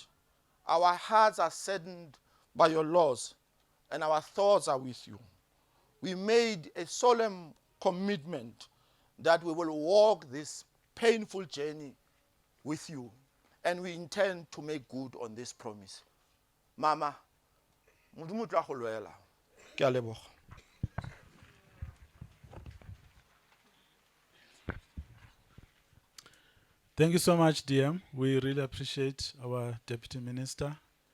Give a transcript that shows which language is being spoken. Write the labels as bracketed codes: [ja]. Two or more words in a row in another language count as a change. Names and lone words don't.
[en] Our hearts are saddened by your loss, and our thoughts are with you. We made a solemn commitment that we will walk this painful journey with you, and we intend to make good on this promise. [tn] Mama, Modimo o tla go lwela. Ke a leboga. [en] Thank you so much, DM. We really appreciate our Deputy Minister